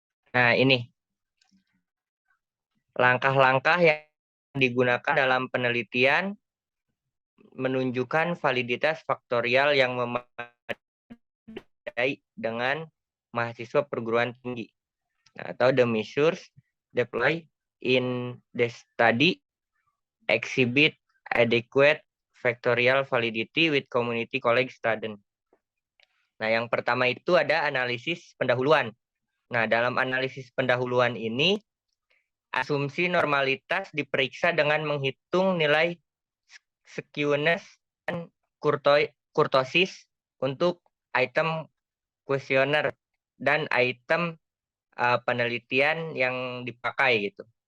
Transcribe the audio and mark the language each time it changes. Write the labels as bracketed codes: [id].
[id] Nah, ini langkah-langkah yang digunakan dalam penelitian menunjukkan validitas faktorial yang memadai dengan mahasiswa perguruan tinggi. Nah, atau [en] the measures deployed in the study exhibit adequate factorial validity with community college student. [id] Nah, yang pertama itu ada analisis pendahuluan. Nah, dalam analisis pendahuluan ini, asumsi normalitas diperiksa dengan menghitung nilai skewness dan kurtosis untuk item kuesioner dan item penelitian yang dipakai gitu.